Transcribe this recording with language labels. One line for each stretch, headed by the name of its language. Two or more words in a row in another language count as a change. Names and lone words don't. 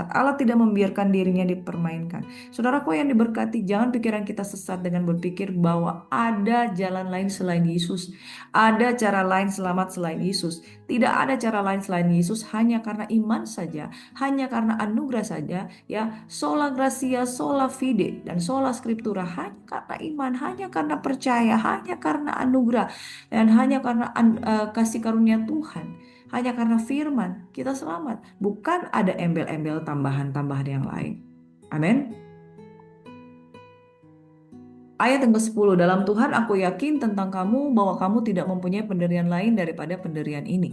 Indonesian: Allah tidak membiarkan dirinya dipermainkan. Saudaraku yang diberkati, jangan pikiran kita sesat dengan berpikir bahwa ada jalan lain selain Yesus. Ada cara lain selamat selain Yesus. Tidak ada cara lain selain Yesus, hanya karena iman saja, hanya karena anugerah saja, ya.
Latin: Sola gratia, sola fide, dan sola scriptura,
Indonesian: hanya karena iman, hanya karena percaya, hanya karena anugerah, dan hanya karena kasih karunia Tuhan. Hanya karena firman kita selamat, bukan ada embel-embel tambahan-tambahan yang lain. Amin. Ayat yang ke-10, dalam Tuhan aku yakin tentang kamu bahwa kamu tidak mempunyai pendirian lain daripada pendirian ini.